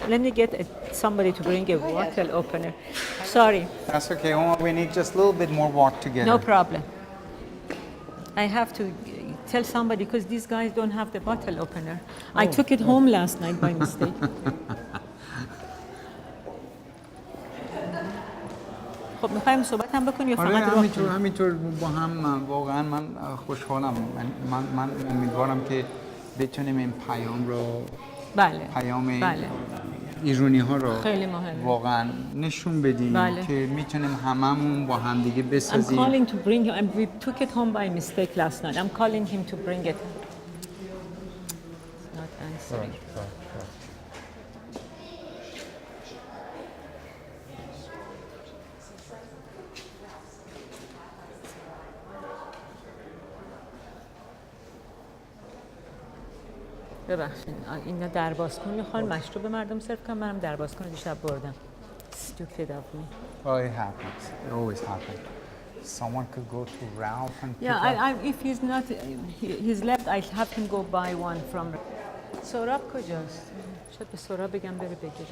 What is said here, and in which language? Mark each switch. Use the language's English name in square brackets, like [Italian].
[English] Let me get somebody to bring a bottle opener. Sorry. That's okay. We need just a little bit more walk together. No problem. I have to tell somebody because these guys don't have the bottle opener. I took it home last night by mistake. [Persian] خب میخوایم صحبت هم بکنی یا آره فقط راه کنی؟ همینطور با هم واقعا من خوشحالم من امیدوارم که بتونیم این پیام رو بله پیام بله ایرانی ها رو خیلی مهمه. واقعا نشون بدیم بله. که میتونیم هممون با هم دیگه [English] I'm [Persian] بسازیم. [English] calling to bring him and we took it home by mistake last night. I'm calling him to bring it. It's not answering. [Persian] ببخشید اینا دربازکن میخوان مشروب مردم سرو کنم منم دربازکن دیشب بردم [English] stupid of me Well, it happens. It always happens. someone could go to Ralph and pick Yeah, up. if he's not, he's left, I have him go buy one from. [Persian] سراب کجاست؟ شاید به سراب بگم بره بگیره.